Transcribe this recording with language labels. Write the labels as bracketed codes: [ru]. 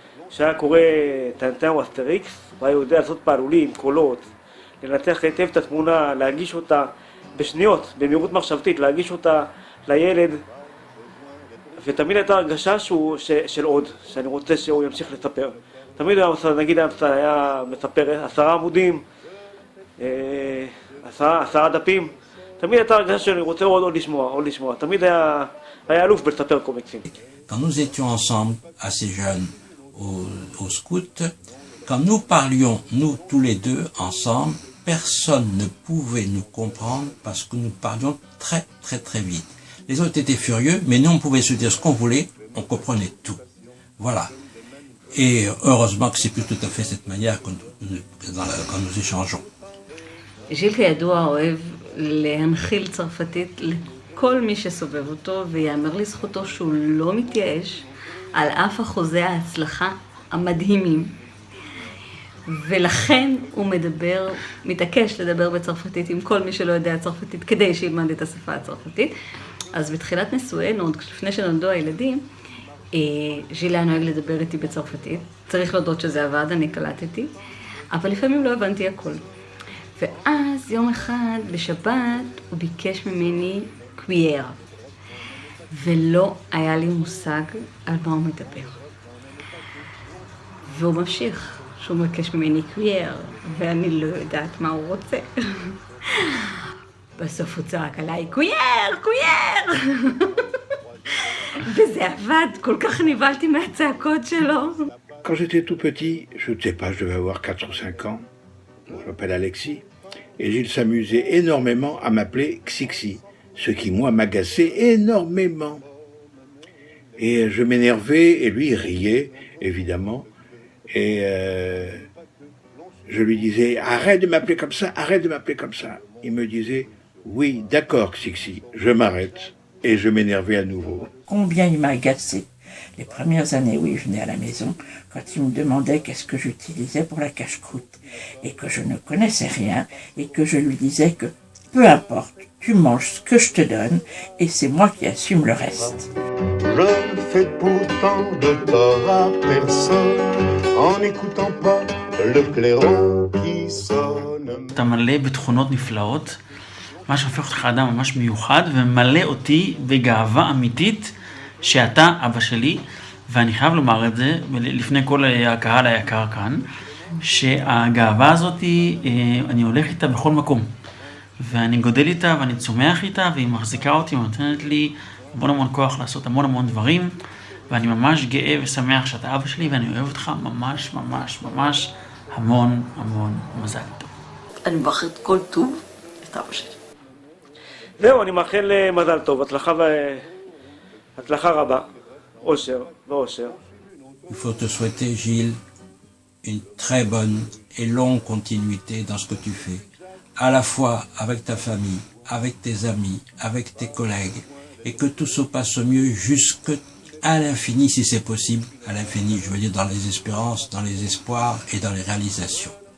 [he] כשהיה קורא טנטן או אסטריקס, הוא היה יודע לעשות פעלולים, קולות, לנתח היטב את התמונה, להגיש אותה בשניות, במהירות מחשבתית, להגיש אותה לילד, ותמיד הייתה הרגשה של עוד, שאני רוצה שהוא ימשיך לספר. תמיד נגיד היה מספר 10 עמודים, 10 דפים, תמיד הייתה הרגשה שאני רוצה עוד לשמוע, תמיד היה אלוף בלספר קומיקסים. [fr] Quand nous étions ensemble, assez jeunes, au scout, quand nous parlions, nous tous les deux ensemble, personne ne pouvait nous comprendre parce que nous parlions très très très vite. Les autres étaient furieux, mais nous on pouvait se dire ce qu'on voulait, on comprenait tout. Voilà. Et heureusement que c'est plus tout à fait cette manière quand nous échangeons. [he] ז'יל כידוע אוהב להנחיל צרפתית לכל מי שסובב אותו, ויאמר לזכותו שהוא לא מתייאש על אף אחוזי ההצלחה המדהימים. ולכן הוא מתעקש לדבר בצרפתית עם כל מי שלא יודע צרפתית, כדי שילמד את השפה הצרפתית. אז בתחילת נישואינו, עוד לפני שנולדו הילדים, ז'יל היה נוהג לדבר איתי בצרפתית. צריך להודות שזה עבד, אני קלטתי, אבל לפעמים לא הבנתי הכל. ואז יום אחד בשבת הוא ביקש ממני קווייר, ולא היה לי מושג על מה הוא מדבר. והוא ממשיך, שהוא מבקש ממני קווייר, ואני לא יודעת מה הוא רוצה. בסוף הוא צעק עליי, קווייר, קווייר! וזה עבד, כל כך נבלתי מהצעקות שלו. [fr] Quand j'étais tout petit, je ne sais pas, je devais avoir 4 ou 5 ans, je m'appelle Alexis, et Gilles s'amusait énormément à m'appeler Xixi, ce qui, moi, m'agaçait énormément. Et je m'énervais, et lui, il riait, évidemment, et je lui disais, arrête de m'appeler comme ça, arrête de m'appeler comme ça. Il me disait, oui, d'accord, Xixi, je m'arrête, et je m'énervais à nouveau. Combien il m'a agacé les premières années où il venait à la maison, quand il me demandait qu'est-ce que j'utilisais pour la cache-croûte, et que je ne connaissais rien, et que je lui disais que peu importe, tu manges ce que je te donne, et c'est moi qui assume le reste. Je ne fais pourtant de tort à personne, en n'écoutant pas le clairon qui sonne. [he] אתה מלא בתכונות נפלאות, מה שהופך אותך אדם ממש מיוחד, ומלא אותי בגאווה אמיתית שאתה אבא שלי, ואני חייב לומר את זה, לפני כל הקהל היקר כאן, שהגאווה הזאת, אני הולך איתה בכל מקום. ואני גודל איתה ואני צומח איתה, והיא מחזיקה אותי ונותנת לי המון כוח לעשות המון דברים, ואני ממש גאה ושמח שאתה אבא שלי, ואני אוהב אותך ממש המון מזל טוב. אני מברכת כל טוב את אבא שלי. זהו, אני מאחל מזל טוב, הצלחה רבה, אושר ואושר. [fr] Il faut te souhaiter, Gilles, une très bonne et longue continuité dans ce que tu fais, à la fois avec ta famille, avec tes amis, avec tes collègues, et que tout se passe mieux jusqu'à l'infini, si c'est possible, à l'infini, je veux dire dans les espérances, dans les espoirs et dans les réalisations.